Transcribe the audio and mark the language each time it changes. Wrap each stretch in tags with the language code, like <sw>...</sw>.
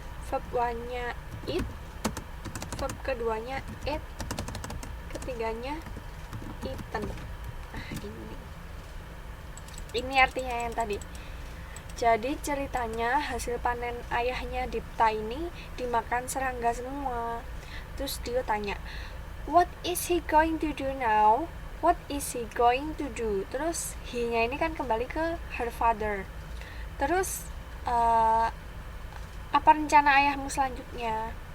<id>Verb 1-nya eat, verb keduanya ate, ketiganya eaten. Nah, ini artinya yang tadi. Jadi ceritanya hasil panen ayahnya Dipta ini dimakan serangga semua. Terus dia tanya,</id> <en>what is he going to do now? What is he going to do?</en> <id>Terus he-nya ini kan kembali ke</id> <en>her father.</en> <id>Terus apa rencana ayahmu selanjutnya?</id>